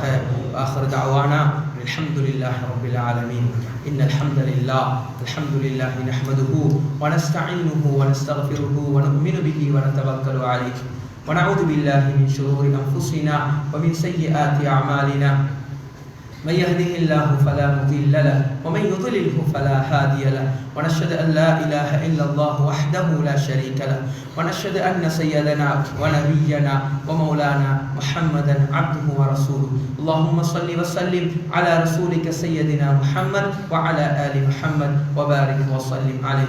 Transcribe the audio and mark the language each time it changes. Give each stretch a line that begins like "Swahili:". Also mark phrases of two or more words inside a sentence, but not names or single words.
Arabic: آخر دعوانا الحمد لله رب العالمين. إن الحمد لله الحمد لله نحمده و نستعينه و نستغفره و نؤمن به و نتوكل عليه و نعوذ بالله من شرور أنفسنا و من سيئات أعمالنا. من يهده الله فلا مضل له ومن يضلله فلا هادي له ونشهد أن لا إله إلا الله وحده لا شريك له ونشهد أن سيدنا ونبينا ومولانا محمدا عبده ورسوله. اللهم صل وسلم على رسولك سيدنا محمد وعلى آل محمد وبارك وسلم عليه.